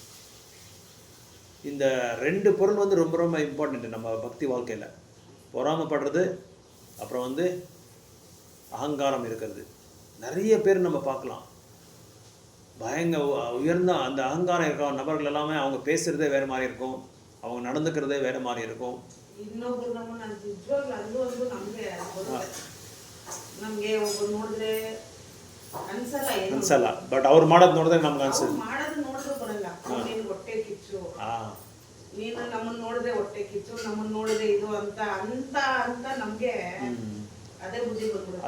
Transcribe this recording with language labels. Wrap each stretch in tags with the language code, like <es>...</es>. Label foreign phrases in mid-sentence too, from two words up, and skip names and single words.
<ta>இந்த 2 பொருள் வந்து ரொம்ப ரொம்ப இம்பார்ட்டண்ட்டு நம்ம பக்தி வாழ்க்கையில். பொறாமைப்படுறது, அப்புறம் வந்து அகங்காரம் இருக்கிறது. நிறைய பேர் நம்ம பார்க்கலாம், உயர்ந்த அந்த அகங்காரம் இருக்கிற நபர்கள் எல்லாமே அவங்க பேசுகிறதே வேறு மாதிரி இருக்கும், அவங்க நடந்துக்கிறதே வேறு மாதிரி இருக்கும்.</ta> <kn>ಇನ್ನೊಬ್ರು ನಮ್ಮನ್ನ ನಿಜವಾಗ್ಲೂ ಅದು ಒಂದು ನಮಗೆ ನಮಗೆ ಒಬ್ಬರು ನೋಡಿದ್ರೆ ಅನ್ಸಲ್ಲ, ಬಟ್ ಅವ್ರು ಮಾಡೋದು ನೋಡಿದ್ರೆ ನಮ್ಗೆ ಅನ್ಸುತ್ತೆ. ಮಾಡೋದು ನೋಡಿದ್ರೆ ಬರಲ್ಲ, ನೀನು ಹೊಟ್ಟೆ ಕಿಚ್ಚು, ನೀನು ನಮ್ಮನ್ನ ನೋಡಿದ್ರೆ ಹೊಟ್ಟೆ ಕಿಚ್ಚು, ನಮ್ಮನ್ನ ನೋಡಿದ್ರೆ ಇದು ಅಂತ ಅಂತ ಅಂತ ನಮಗೆ ಅದೇ ಬುದ್ಧಿ ಬಂದ್ಬಿಡುತ್ತೆ.</kn>